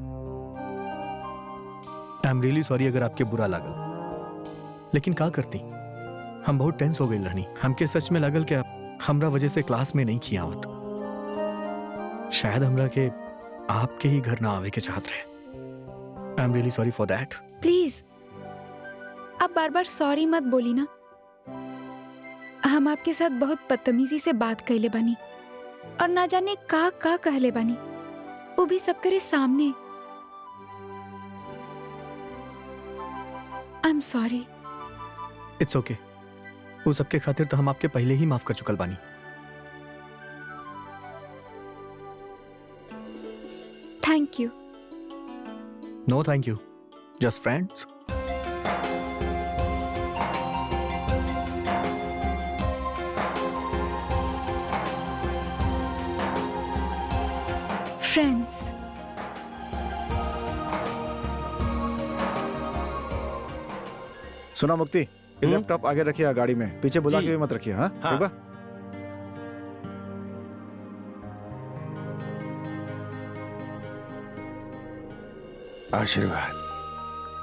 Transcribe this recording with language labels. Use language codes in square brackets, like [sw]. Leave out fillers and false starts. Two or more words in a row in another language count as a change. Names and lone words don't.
[en] I am really sorry [bho] अगर आपके बुरा लागल, लेकिन का करती, हम बहुत टेंस हो गई रहनी। हमके सच में लागल कि आप हमरा वजह से क्लास में नहीं किया आवत। शायद हमरा के आपके ही घर ना आवे के चाहत रहे। [en] I am really sorry for that. [bho] प्लीज अब बार बार सॉरी मत बोली ना। हम आपके साथ बहुत बदतमीजी से बात कैले बानी और ना जाने का कहले बानी, वो भी सब करे सामने। [en] I am sorry. It's okay. [bho] वो सबके खातिर तो हम आपके पहले ही माफ कर चुकल बानी। [en] Thank you. No thank you, just friends. फ्रेंड्स। [bho] सुना मुक्ति, ये लैपटॉप आगे रखिए गाड़ी में, पीछे बुला के भी मत रखिए। हाँ, हाँ। ठीक बा? आशीर्वाद।